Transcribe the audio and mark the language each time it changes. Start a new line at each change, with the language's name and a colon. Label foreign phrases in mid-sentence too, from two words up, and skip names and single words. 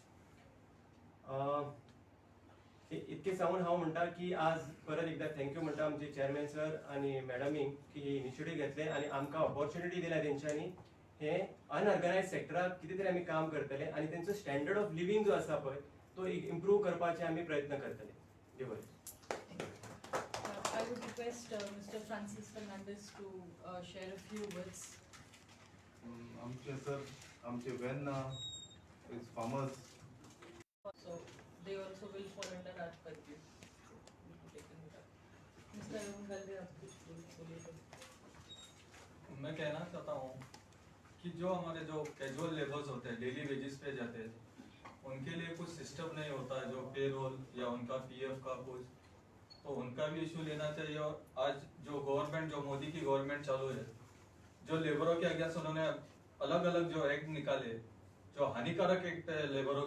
Konkani: इतके सांगून हांव म्हणटा की आज परत एकदा थँक्यू म्हणटा आमचे
English: chairman sir
Konkani: आनी मॅडमीक की ही इनिशिएटीव घेतले आनी आमकां ऑपॉर्च्युनिटी दिल्या तेंच्यांनी हे अनऑर्गनायज सेक्टराक कितें तरी आमी काम करतले आनी तेंचो
English: standard of living
Konkani: जो आसा पळय तो इम्प्रूव करपाचे आमी प्रयत्न करतले देव बरें
English: I would request Mr. Francis Fernandez to share a few words.
Konkani: आमचे सर आमचे
English: when is farmers So they also will fall under our purview. Mr.
Hindi: Arun Galve, आप कुछ बोलिए तो। मैं कहना चाहता हूँ कि जो हमारे जो
English: casual labours
Hindi: होते हैं
English: daily wages
Hindi: पे जाते हैं उनके लिए कुछ सिस्टम नहीं होता है जो
English: pay roll
Hindi: या उनका PF का कुछ तो उनका भी इशू लेना चाहिए और आज जो गवर्नमेंट जो मोदी की गवर्नमेंट चालू है जो लेबरों के अगेंस्ट उन्होंने अलग अलग जो एक्ट निकाले जो हानिकारक एक्ट है लेबरों